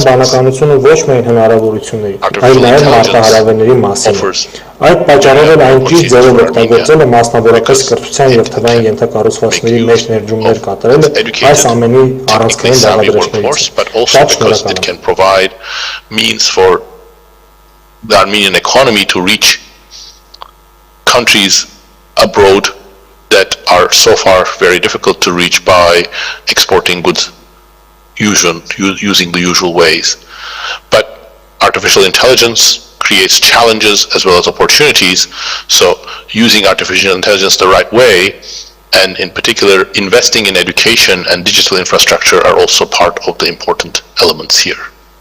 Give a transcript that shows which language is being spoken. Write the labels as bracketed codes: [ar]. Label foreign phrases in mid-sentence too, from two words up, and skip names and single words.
[hy] պատկանությունը ոչ միայն հնարավորությունների, այլ նաև մարտահրավերների մասին։ Այդ պատճառով էլ այն ճիշտ ձևով օգտագործելը, մասնավորապես կրթության և թվային ենթակառուցվածքների մեջ ներդրումներ կատարելը այս ամենի առանցքային բաղադրիչներից է։ Շատ շնորհակալ եմ։ [en] The Armenian economy to reach countries abroad that are so far very difficult to reach by exporting goods using the usual ways. But artificial intelligence creates challenges as well as opportunities, so using artificial intelligence the right way, and in particular investing in education and digital infrastructure, are also part of the important elements here.